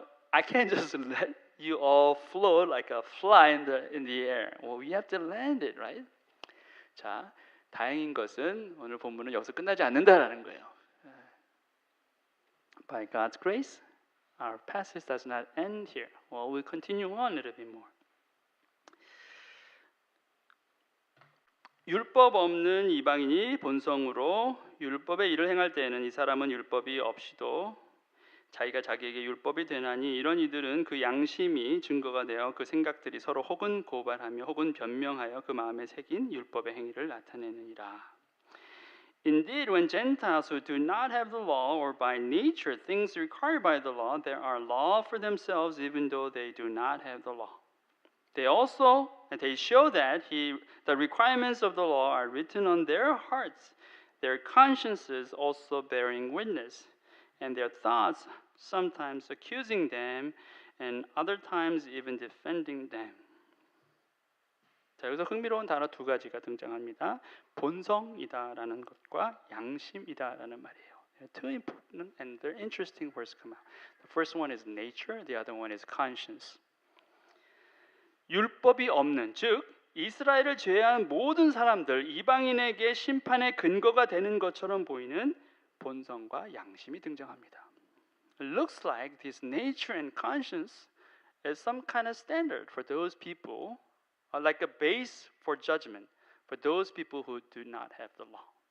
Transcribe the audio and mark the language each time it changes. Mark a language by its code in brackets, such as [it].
[en] I can't just let you all float like a fly in the air. Well, we have to land it, right? [ko] 자, 다행인 것은 오늘 본문은 여기서 끝나지 않는다라는 거예요. [en] By God's grace, our passage does not end here. Well, we'll continue on a little bit more. [ko] 율법 없는 이방인이 본성으로 율법의 일을 행할 때에는 이 사람은 율법이 없이도 자기가 자기에게 율법이 되나니 이런 이들은 그 양심이 증거가 되어 그 생각들이 서로 혹은 고발하며 혹은 변명하여 그 마음에 새긴 율법의 행위를 나타내느니라. [en] Indeed, when Gentiles who do not have the law or by nature things required by the law, there are law for themselves even though they do not have the law. They show that the requirements of the law are written on their hearts, their consciences also bearing witness, and their thoughts sometimes accusing them, and other times even defending them. [ko] 자, 여기서 흥미로운 단어 두 가지가 등장합니다. 본성이다라는 것과 양심이다라는 말이에요. [en] Two important and very interesting words come out. The first one is nature, the other one is conscience. [ko] 율법이 없는, 즉 이스라엘을 제외한 모든 사람들, 이방인에게 심판의 근거가 되는 것처럼 보이는 본성과 양심이 등장합니다. [en] It looks like this nature and conscience is some kind of standard for those people, like a base for judgment for those people who do not have the law.